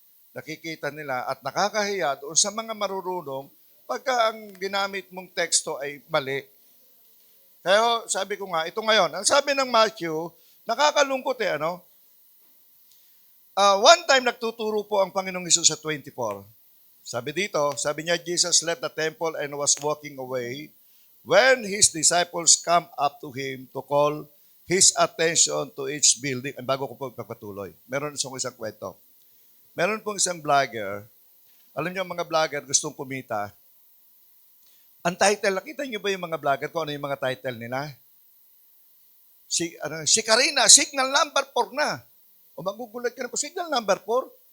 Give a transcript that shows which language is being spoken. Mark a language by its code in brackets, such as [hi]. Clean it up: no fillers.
[tl] Nakikita nila at nakakahiya doon sa mga marurunong pagka ang ginamit mong teksto ay mali. Kaya sabi ko nga, ito ngayon, ang sabi ng Matthew, nakakalungkot [en] one time [tl] nagtuturo po ang Panginoong Hesus sa 24. Sabi dito, sabi niya, [en] Jesus left the temple and was walking away when his disciples come up to him to call his attention to each building. [tl] Ang bago ko po ipagpatuloy. Meron isang kwento. Meron pong isang vlogger. Alam niyo, mga vlogger gustong kumita. Ang title, nakita niyo ba yung mga vlogger kung ano yung mga title nila? Si Karina, signal number 4 na. O magugulat ka na po, signal number 4?